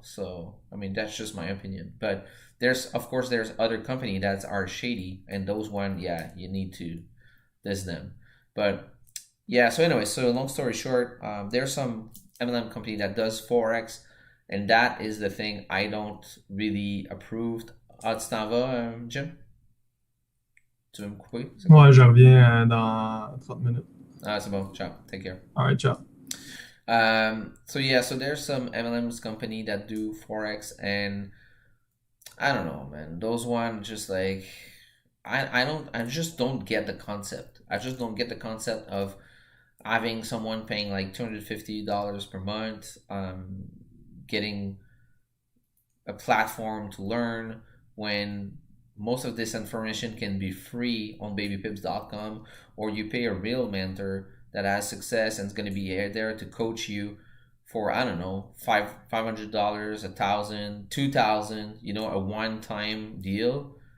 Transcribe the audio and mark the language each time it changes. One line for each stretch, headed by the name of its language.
English: So I mean, that's just my opinion. But there's, of course, there's other company that are shady, and those one, yeah, you need to list them. But yeah, so anyway, so long story short, there's some MLM company that does Forex, and that is the thing I don't really approve.
French: Ah, tu t'en vas, Jim? Tu veux me couper? C'est quoi? Ouais, je reviens dans 30 minutes. C'est bon. Ciao.
English: Take care. All right, ciao. So yeah, so there's some MLMs company that do Forex, and I don't know, man. Those one just like I just don't get the concept. I just don't get the concept of having someone paying like $250 per month, getting a platform to learn when most of this information can be free on babypips.com, or you pay a real mentor that has success and is going to be there to coach you for, I don't know, $500, 1,000, 2,000, a one-time deal.